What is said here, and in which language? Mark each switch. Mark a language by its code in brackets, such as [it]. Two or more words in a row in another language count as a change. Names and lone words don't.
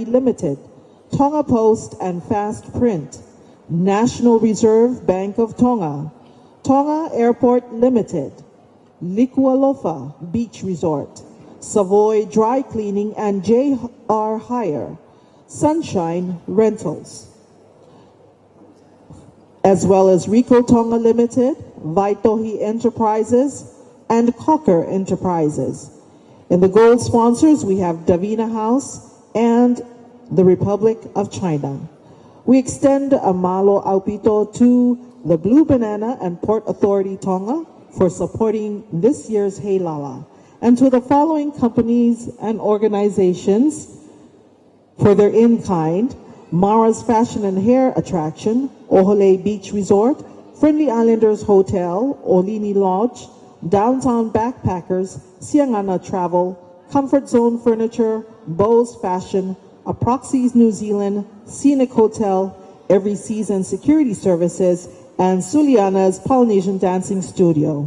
[en] Limited, Tonga Post and Fast Print, National Reserve Bank of Tonga, Tonga Airport Limited, Nuku'alofa Beach Resort, Savoy Dry Cleaning and JR Hire, Sunshine Rentals, as well as Rico Tonga Limited, Vaitohi Enterprises, and Cocker Enterprises. In the Gold sponsors, we have Davina House and the Republic of China. We extend a [to] malo aupito [en] to the Blue Banana and Port Authority Tonga for supporting this year's Heilala, and to the following companies and organizations for their in-kind: Mara's Fashion and Hair Attraction, Ohole Beach Resort, Friendly Islanders Hotel, Olini Lodge, Downtown Backpackers, Siangana Travel, Comfort Zone Furniture, Bose Fashion, Aproxys New Zealand, Scenic Hotel, Every Season Security Services, and Suliana's Polynesian Dancing Studio.